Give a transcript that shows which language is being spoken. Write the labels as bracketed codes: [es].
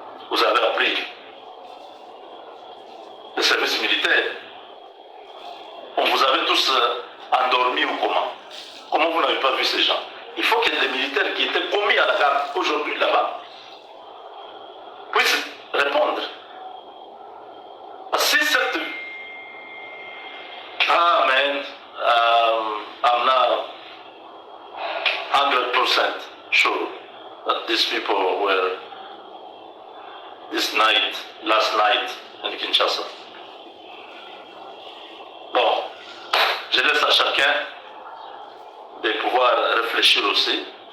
[fr] Vous avez appris le service militaire. On vous avait tous endormis ou comment? Comment vous n'avez pas vu ces gens? Il faut que les militaires qui étaient commis à la garde aujourd'hui là-bas puissent répondre. Si cette... [en] Ah man, I'm not 100% sure that these people were last night in Kinshasa. [fr] Bon, je laisse à chacun de pouvoir réfléchir aussi.